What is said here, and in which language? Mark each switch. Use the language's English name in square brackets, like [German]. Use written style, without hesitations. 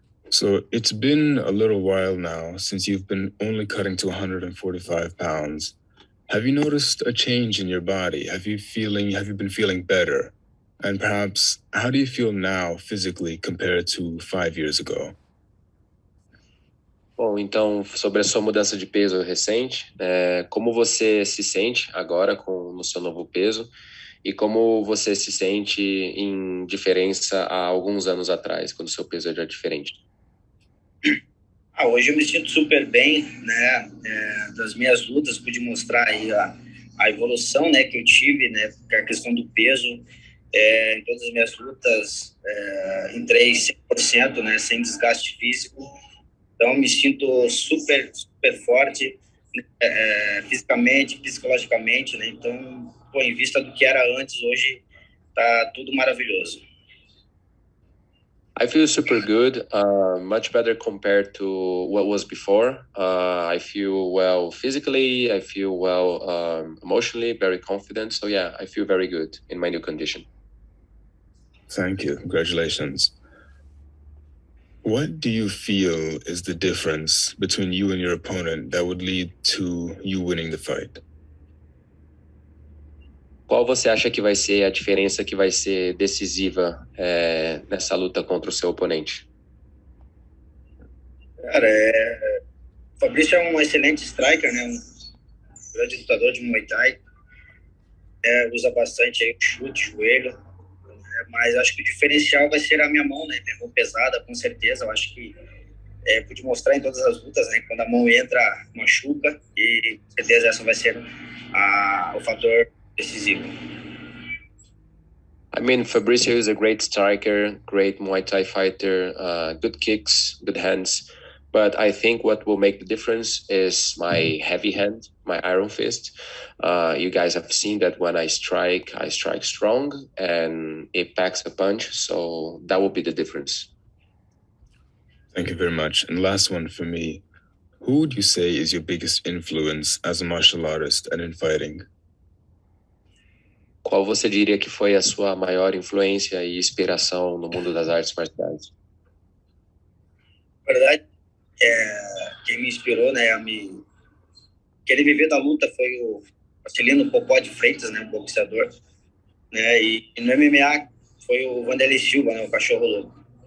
[English] So it's been a little while now since you've been only cutting to 145 pounds. Have you noticed a change in your body? Have you been feeling better? And perhaps, how do you feel now physically compared to 5 years ago? [Portuguese] Bom, então, sobre a sua mudança de peso recente, como você se sente agora no seu novo peso e como você se sente em diferença há alguns anos atrás, quando o seu peso era diferente? Hoje eu me sinto super bem, né? Das minhas lutas, pude mostrar aí a evolução, né, que eu tive, né, com a questão do peso. Em todas as minhas lutas, entrei 100%, né, sem desgaste físico. Então, me sinto super, super forte, fisicamente, psicologicamente, né? Então, em vista do que era antes, hoje tá tudo maravilhoso. [English] I feel super good, much better compared to what was before. I feel well physically, I feel well emotionally, very confident. So yeah, I feel very good in my new condition. Thank you. Congratulations. What do you feel is the difference between you and your opponent that would lead to you winning the fight? [Portuguese] Qual você acha que vai ser a diferença que vai ser decisiva nessa luta contra o seu oponente? Cara, o Fabrício é um excelente striker, né? Um grande lutador de Muay Thai. Usa bastante aí o chute, joelho. Mas acho que o diferencial vai ser a minha mão, né? Minha mão pesada, com certeza. Eu acho que pude mostrar em todas as lutas, né? Quando a mão entra, machuca. E com certeza essa vai ser o fator decisivo. [English] I mean, Fabricio is a great striker, great Muay Thai fighter, good kicks, good hands. But I think what will make the difference is my heavy hand, my iron fist. You guys have seen that when I strike strong and it packs a punch. So that will be the difference. Thank you very much. And last one for me. Who would you say is your biggest influence as a martial artist and in fighting? [Portuguese] Qual você diria que foi a sua maior influência e inspiração no mundo das artes marciais? Na verdade, quem me inspirou, né, a me querer viver da luta foi o Marcelino Popó de Freitas, né, um boxeador, né, e no MMA foi o Vanderlei Silva, né, o cachorro louco.